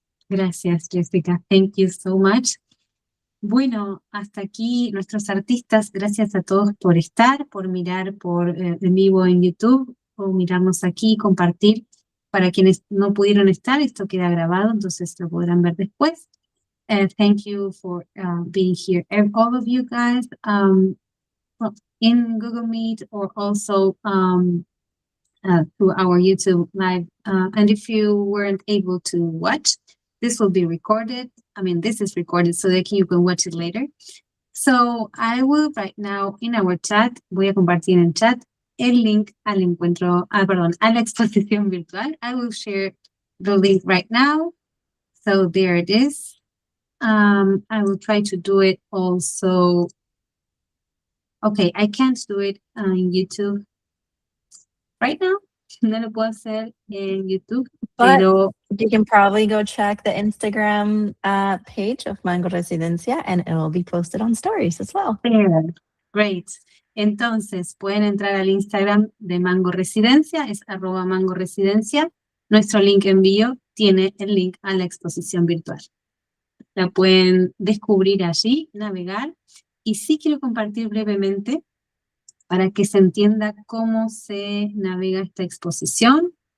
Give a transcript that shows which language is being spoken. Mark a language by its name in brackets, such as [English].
[Spanish] Gracias, Jessica. [English] Thank you so much. [Spanish] Bueno, hasta aquí nuestros artistas. Gracias a todos por estar, por mirar en vivo en YouTube o mirarnos aquí, compartir. Para quienes no pudieron estar, esto queda grabado, entonces lo podrán ver después. [English] Thank you for being here. And all of you guys in Google Meet or also through our YouTube live. And if you weren't able to watch, this will be recorded. I mean, this is recorded so that you can watch it later. So I will right now in our chat, [Spanish] voy a compartir en chat el link al encuentro, a la exposición virtual. [English] I will share the link right now. So there it is. I will try to do it also. Okay, I can't do it on YouTube right now. [Spanish] No lo puedo hacer en YouTube, [English] But [Spanish] pero [English] you can probably go check the Instagram page of Mango Residencia and it will be posted on stories as well. Great. [Spanish] Entonces, pueden entrar al Instagram de Mango Residencia, es @mangoresidencia. Nuestro link en bio tiene el link a la exposición virtual. La pueden descubrir allí, navegar. Y sí quiero compartir brevemente para que se entienda cómo se navega esta exposición.